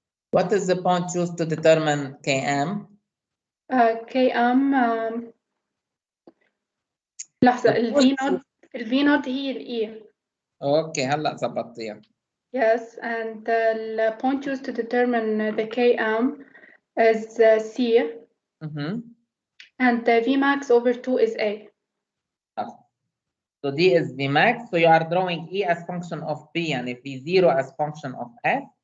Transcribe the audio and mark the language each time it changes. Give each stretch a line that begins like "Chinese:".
English: What is the point used to determine Km?
Arabic: KM لحظة الفي نوت هي الإي. اوكي هلا ظبطتيها.
English: Yes, and the point used to determine the Km is C, and the Vmax over 2 is A. So D is Vmax, so you are drawing E as function of P and V0 as function of S.